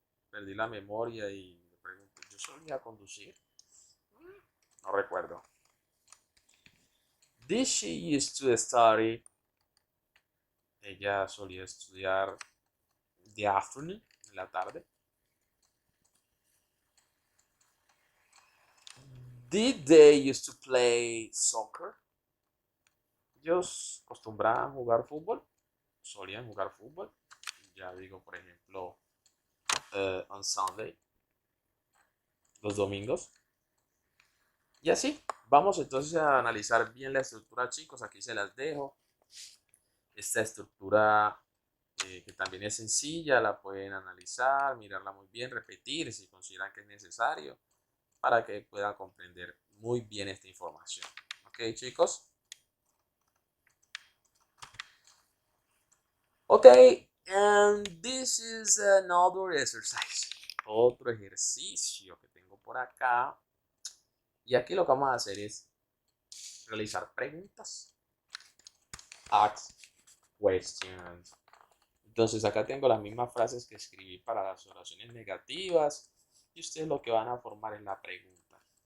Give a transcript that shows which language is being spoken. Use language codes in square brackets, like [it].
[es] Perdí la memoria y me pregunto, ¿yo solía conducir? No recuerdo. [en] Did she used to study? [es] Ella solía estudiar [en] the afternoon, [es] en la tarde. [en] Did they used to play soccer? [es] Ellos acostumbraban a jugar fútbol, solían jugar fútbol. Ya digo, por ejemplo, [en] on Sunday, [es] los domingos. Y así, vamos entonces a analizar bien la estructura, chicos. Aquí se las dejo. Esta estructura que también es sencilla, la pueden analizar, mirarla muy bien, repetir si consideran que es necesario para que puedan comprender muy bien esta información. Ok, chicos. [en] Ok, and this is another exercise. [es] Otro ejercicio que tengo por acá. Y aquí lo que vamos a hacer es realizar preguntas. [en] Ask questions. [es] Entonces acá tengo las mismas frases que escribí para las oraciones negativas y ustedes lo que van a formar es la pregunta.